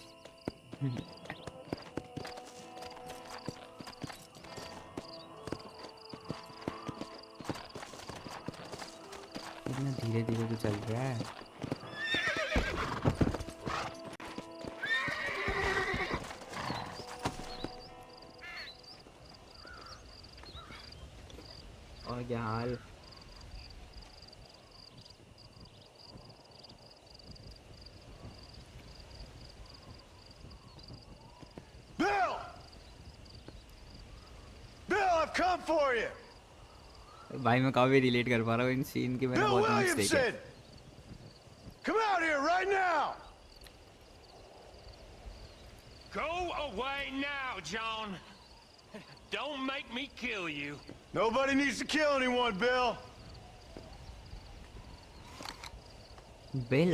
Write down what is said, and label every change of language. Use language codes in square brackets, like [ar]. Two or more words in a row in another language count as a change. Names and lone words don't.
[hi] इतना धीरे धीरे तो चल रहा है. और क्या हाल. [en] Come for you. [hi] भाई मैं काफी रिलेट कर पा रहा हूँ इन सीन की. मैंने बहुत मिस्टेक है. [en] Come out here right now. Go away now, John. Don't make me kill you. Nobody needs to kill anyone, Bill. Bill,